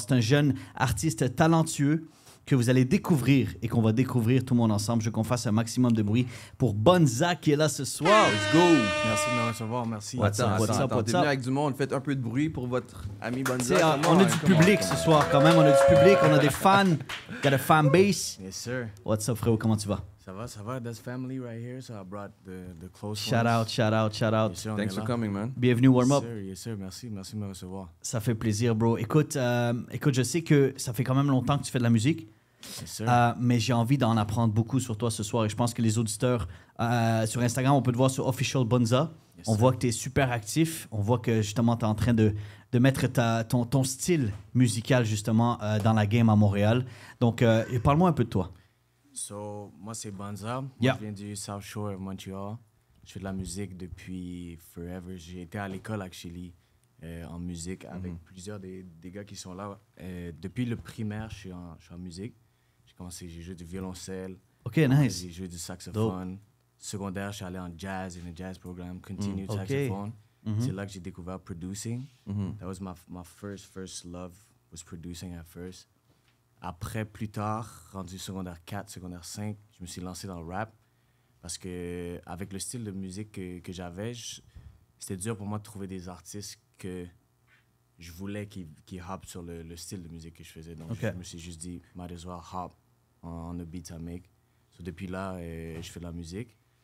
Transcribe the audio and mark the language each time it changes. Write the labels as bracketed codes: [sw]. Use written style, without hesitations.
[fr] C'est un jeune artiste talentueux que vous allez découvrir et qu'on va découvrir tout le monde ensemble. Je veux qu'on fasse un maximum de bruit pour Bonza qui est là ce soir. [en] Let's go! [fr] Merci de me recevoir, merci. Attends, t'es venu avec du monde, faites un peu de bruit pour votre ami Bonza. On a du public ce soir quand même, on a du public, on a des fans, [en] got a fan base. Yes, sir. What's up [fr] frérot, comment tu vas? Ça va, [en] that's family right here, so I brought the close Shout out. Yes, sir, Thanks for coming, man. [fr] Bienvenue Warm Up. [en] Yes, sir, [fr] merci de me recevoir. Ça fait plaisir, bro. Écoute, je sais que ça fait quand même longtemps que tu fais de la musique. Mais j'ai envie d'en apprendre beaucoup sur toi ce soir et je pense que les auditeurs sur Instagram, on peut te voir sur Official Bonza. On voit que tu es super actif. On voit que justement tu es en train de mettre ton style musical justement dans la game à Montréal. Donc, parle-moi un peu de toi. Moi, c'est Bonza. Je viens du South Shore of Montreal. Je fais de la musique depuis forever. J'ai été à l'école, actually, en musique avec plusieurs des gars qui sont là. Depuis le primaire, je suis en musique. J'ai joué du violoncelle. [en] OK, nice. [fr] J'ai joué du saxophone. Dope. Secondaire, je suis allé en jazz, [en] in a jazz program, continued saxophone. [fr] C'est là que j'ai découvert producing. [en] That was my first love, was producing at first. [fr] Après, plus tard, rendu secondaire 4, secondaire 5, je me suis lancé dans le rap. Parce que avec le style de musique que j'avais, c'était dur pour moi de trouver des artistes que je voulais qui hop sur le style de musique que je faisais. Donc, je me suis juste dit, [en] might as well hop on the beats I make. [fr] So, depuis là, je fais de la musique.